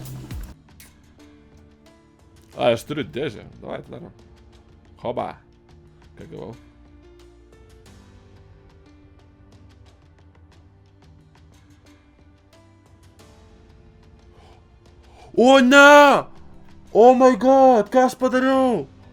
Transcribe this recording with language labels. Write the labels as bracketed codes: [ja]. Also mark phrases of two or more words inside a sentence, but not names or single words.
[lt] A, aš turiu dėžę. Davai, darom. Hoba. Ką gavau? O ne! [en] Oh my god, [lt] ką aš padariau?